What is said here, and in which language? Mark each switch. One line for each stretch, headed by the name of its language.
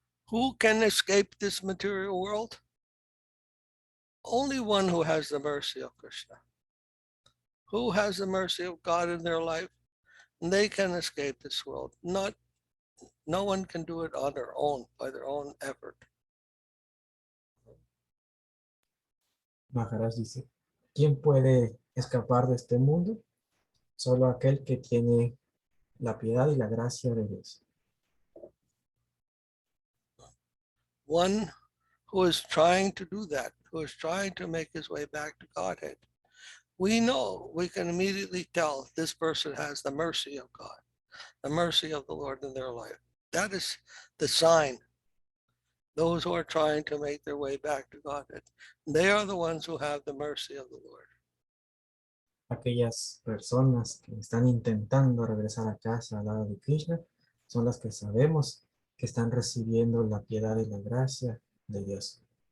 English: Who can escape this material world? Only one who has the mercy of Krishna. Who has the mercy of God in their life? And they can escape this world. No one can do it on their own, by their own effort.
Spanish: Maharaj dice, ¿quién puede escapar de este mundo? Solo aquel que tiene la piedad y la gracia de Dios.
English: One who is trying to do that, who is trying to make his way back to Godhead. We know, we can immediately tell this person has the mercy of God, the mercy of the Lord in their life. That is the sign. Those who are trying to make their way back to Godhead, they are the ones who have the mercy of the Lord.
Spanish: Aquellas personas que están intentando regresar a casa al lado de Krishna son las que sabemos que están recibiendo la piedad y la gracia de Dios.